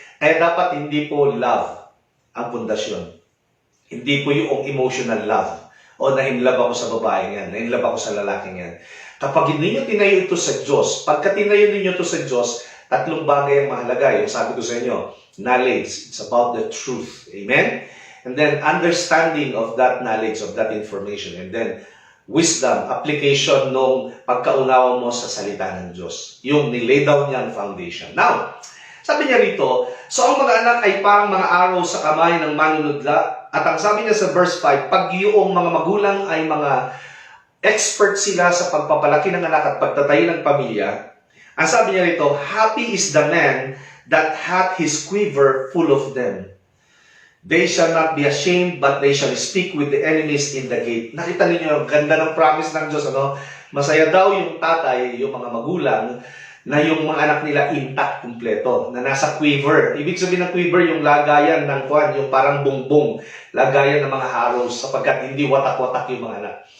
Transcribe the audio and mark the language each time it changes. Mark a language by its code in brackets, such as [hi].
[tl] Kaya dapat hindi po love ang pundasyon. Hindi po yung emotional love. O na-inlove ako sa babaeng yan, na-inlove ako sa lalaking yan. Kapag hindi nyo tinayo ito sa Diyos, pagka tinayo ninyo ito sa Diyos, tatlong bagay ang mahalaga. Yung sabi ko sa inyo, [en] knowledge. It's about the truth. Amen? And then, understanding of that knowledge, of that information. And then, [tl] wisdom, application nung pagkaunawa mo sa salita ng Diyos. Yung nilay down niya ang foundation. Now, sabi niya rito, so ang mga anak ay parang mga araw sa kamay ng manunudla. At ang sabi niya sa verse 5, pag yung mga magulang ay mga expert sila sa pagpapalaki ng anak at pagtatayo ng pamilya, ang sabi niya rito, [en] happy is the man that hath his quiver full of them. They shall not be ashamed, but they shall speak with the enemies in the gate. [tl] Nakita niyo ang ganda ng promise ng Diyos, ano? Masaya daw yung tatay, yung mga magulang, na yung mga anak nila intact, kumpleto, na nasa quiver. Ibig sabihin ng quiver, yung lagayan ng kuwan, yung parang bongbong, lagayan ng mga haros, sapagkat hindi watak-watak yung mga anak.